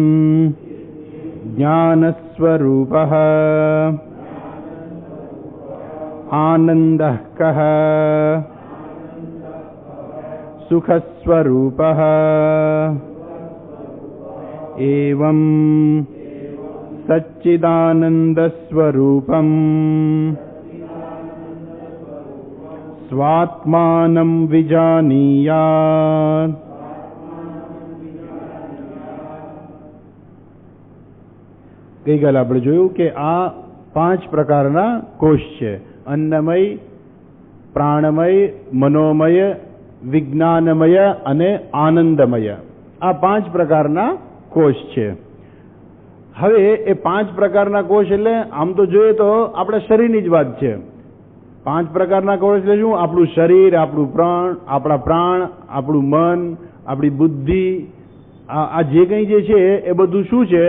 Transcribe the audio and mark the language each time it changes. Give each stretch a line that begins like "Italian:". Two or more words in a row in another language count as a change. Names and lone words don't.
Sanskrit: ज्ञानस्वरूपः आनन्दः कः सुखस्वरूपः एवं सच्चिदानन्दस्वरूपम् स्वात्मानं विजानीयात्।
Gujarati: ગઈકાલે આપણે જોયું કે આ 5 પ્રકારના કોષ છે. અન્નમય, પ્રાણમય, મનોમય, વિજ્ઞાનમય અને આનંદમય. આ 5 પ્રકારના કોષ છે. હવે એ 5 પ્રકારના કોષ એટલે આમ તો જોઈએ તો આપણા શરીરની જ વાત છે. 5 પ્રકારના કોષ એટલે શું? આપણું શરીર, આપણું આપણા પ્રાણ, આપણું મન, આપણી બુદ્ધિ, આ જે કંઈ જે છે એ બધું શું છે?